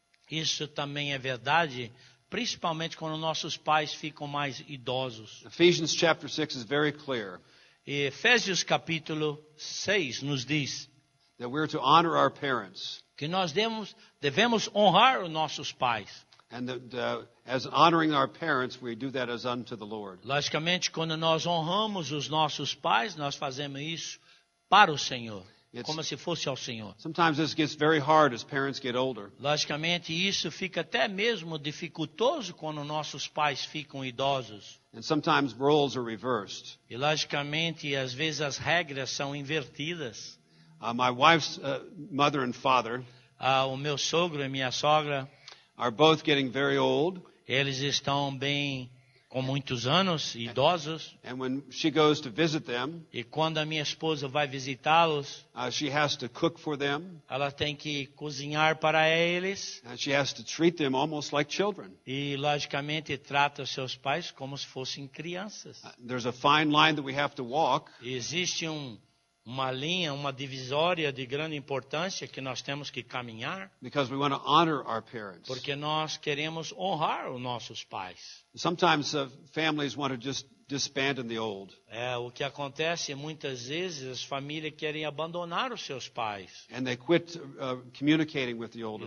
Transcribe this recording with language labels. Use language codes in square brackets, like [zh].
[pt] Isso também é verdade, principalmente quando nossos pais ficam mais idosos. [en] Ephesians chapter 6 is very clear. [pt] E Efésios capítulo 6 nos diz [en] That we're to honor our parents. [pt] que nós devemos honrar os nossos pais. [en] And that as honoring our parents, we do that as unto the Lord. [pt] Logicamente, quando nós honramos os nossos pais, nós fazemos isso para o Senhor, como se fosse ao Senhor. [en] Sometimes this gets very hard as parents get older. [pt] Logicamente, isso fica até mesmo dificultoso quando nossos pais ficam idosos. [en] And sometimes roles are reversed. [pt] E, logicamente, às vezes as regras são invertidas. [en] My wife's mother and father [pt] O meu sogro e minha sogra, [en] are both getting very old. [pt] eles estão bem com muitos anos, idosos. [en] And when she goes to visit them, [pt] E quando a minha esposa vai visitá-los, [en] she has to cook for them. [pt] ela tem que cozinhar para eles. [en] And she has to treat them almost like children. [pt] E, logicamente, trata os seus pais como se fossem crianças. [en] There's a fine line that we have to walk. [pt] E existe uma linha, uma divisória de grande importância que nós temos que caminhar, [en] Because we want to honor our parents. [pt] porque nós queremos honrar os nossos pais. [en] Sometimes families want to just disband in the old. [pt] O que acontece muitas vezes, as famílias querem abandonar os seus pais. [en] And they quit communicating with the older